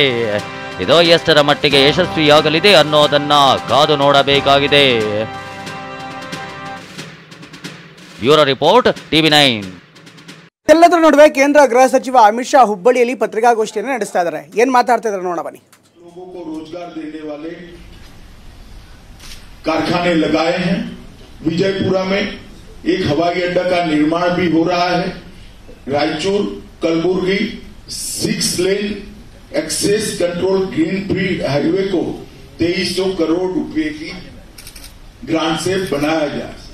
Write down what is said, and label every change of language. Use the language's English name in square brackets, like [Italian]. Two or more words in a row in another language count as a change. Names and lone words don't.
[Kannada] ಇದು ಎಷ್ಟರ ಮಟ್ಟಿಗೆ ಯಶಸ್ವಿಯಾಗಲಿದೆ ಅನ್ನೋದನ್ನ ಕಾದು ನೋಡಬೇಕಾಗಿದೆ. [English] bureau report [Kannada] TV9. ಎಲ್ಲದರ ನಡುವೆ ಕೇಂದ್ರ ಗೃಹ ಸಚಿವ ಅಮಿತ್ ಶಾ ಹುಬ್ಬಳ್ಳಿಯಲ್ಲಿ ಪತ್ರಿಕಾಗೋಷ್ಠಿಯನ್ನು ನಡೆಸ್ತಾ ಇದ್ದಾರೆ. ಏನ್ ಮಾತಾಡ್ತಾ ಇದ್ದಾರೆ ನೋಡ ಬನ್ನಿ. [Hindi] लोगों को रोजगार देने वाले कारखाने लगाए हैं. विजयपुरा में एक हवाई अड्डा का निर्माण भी हो रहा है. रायचूर कलबुर्गी [English] 6 lane access control greenfield highway [Hindi] को 2300 करोड़ रुपए की ग्रांट से बनाया गया.